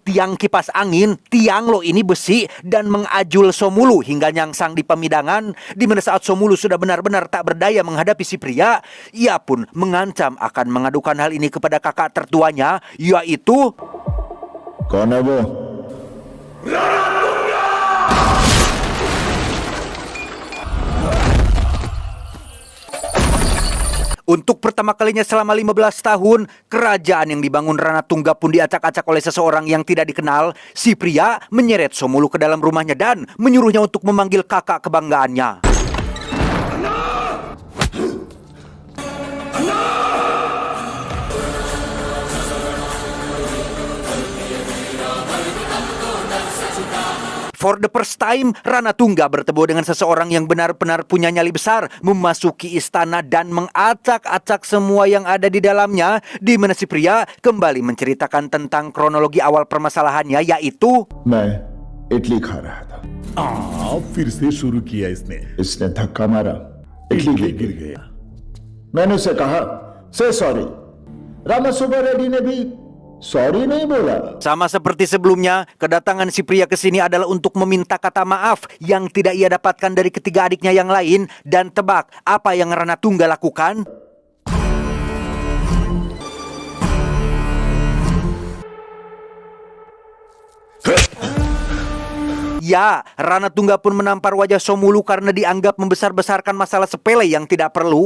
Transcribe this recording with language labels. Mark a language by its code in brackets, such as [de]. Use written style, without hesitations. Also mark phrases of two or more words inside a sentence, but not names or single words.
[id] tiang kipas angin, tiang lo ini besi, dan mengajul Somulu hingga nyangsang di pemidangan, di mana saat Somulu sudah benar-benar tak berdaya menghadapi si pria, ia pun mengancam akan mengadukan hal ini kepada kakak tertuanya, yaitu [hi] कौन है वो? [id] Untuk pertama kalinya selama 15 tahun, kerajaan yang dibangun Ranatungga pun diacak-acak oleh seseorang yang tidak dikenal. Si pria menyeret Somulu ke dalam rumahnya dan menyuruhnya untuk memanggil kakak kebanggaannya. [en] For the first time, [id] Ranatungga bertemu dengan seseorang yang benar-benar punya nyali besar, memasuki istana dan mengacak-acak semua yang ada di dalamnya, di mana si pria kembali menceritakan tentang kronologi awal permasalahannya, yaitu [hi] मैं इडली खा रहा था फिर से शुरू किया इसने धक्का मारा इडली गिर गया मैंने उसे कहा से सॉरी रामा सुब्बा रेड्डी ने भी सॉरी नहीं बोला [id] sama seperti sebelumnya, kedatangan si pria ke sini adalah untuk meminta kata maaf yang tidak ia dapatkan dari ketiga adiknya yang lain. Dan tebak apa yang Ranatungga lakukan? Ya, Ranatungga pun menampar wajah Somulu karena dianggap membesar-besarkan masalah sepele yang tidak perlu.